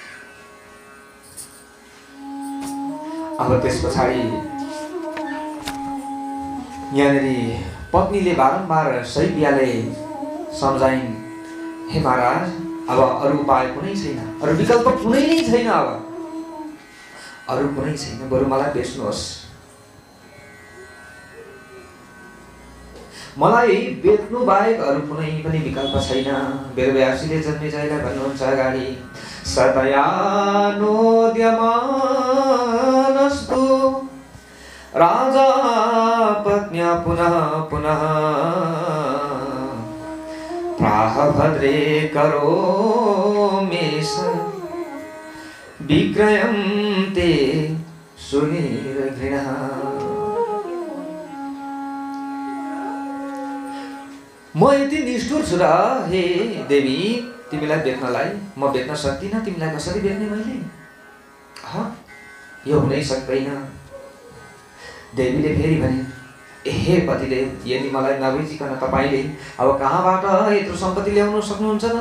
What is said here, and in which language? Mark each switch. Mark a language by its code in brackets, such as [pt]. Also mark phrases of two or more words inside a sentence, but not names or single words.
[ne] अब त्यस पछाडि यहाँनिर पत्नीले बारम्बार शैव्याले सम्झाइन्, हे महाराज, अब अरू उपाय कुनै छैन, अरू विकल्प कुनै नै छैन। अब अरू कुनै छैन, बरु मलाई बेच्नुहोस्। मलाई बेच्नु बाहेक अरू कुनै पनि विकल्प छैन। वेदव्यासले जन्मेजयलाई भन्नुहुन्छ अगाडि, [sa] सतया नोद्यमानस्तु राजा पत्न्या पुनः पुनः प्राह भद्रे करोमीश विक्रयं ते सुनिर्घृणः। [ne] म यति निष्ठुर छु र हे देवी, तिमीलाई बेच्नलाई म बेच्न सक्दिनँ। तिमीलाई कसरी बेच्ने मैले? यो हुनै सक्दैन। देवीले फेरि भने, हे पतिदेव, यदि मलाई नबेचिकन तपाईले अब कहाँबाट यत्रो सम्पत्ति ल्याउन सक्नुहुन्छ त?